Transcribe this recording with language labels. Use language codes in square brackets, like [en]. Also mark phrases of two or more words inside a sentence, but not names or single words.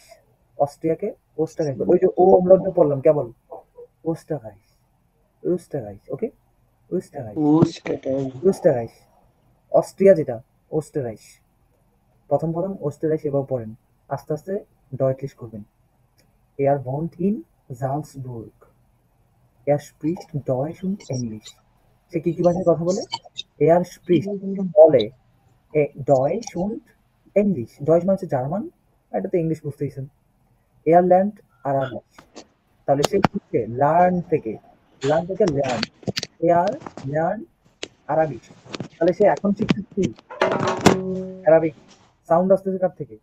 [bn] অস্ট্রিয়াকে ওস্টাররাইশ। ওই যে ও আমরা যে পড়লাম কেবল ওস্টাররাইশ, ওস্টাররাইশ, ওকে, ওস্টাররাইশ, ওস্টাররাইশ। অস্ট্রিয়া যেটা ওস্টাররাইশ। প্রথম ওস্টাররাইশ, এবার পড়েন আস্তে আস্তে ডয়েটলিশ করবেন। [de] Er wohnt in Salzburg. Er spricht Deutsch und English. [bn] সে কি কি ভাষায় কথা বলে? [de] Er spricht বলে Deutsch und English. [bn] Deutsch মানে হচ্ছে জার্মান, এটা তো ইংলিশ বুঝতেইছেন। [de] Er lernt Arabisch. [bn] তাহলে সে শিখছে লার্ন থেকে লার্ন। [de] Er lernt Arabic. [bn] তাহলে সে এখন শিখছে কি? অ্যারাবিক। সাউন্ড আসতেছে কার থেকে?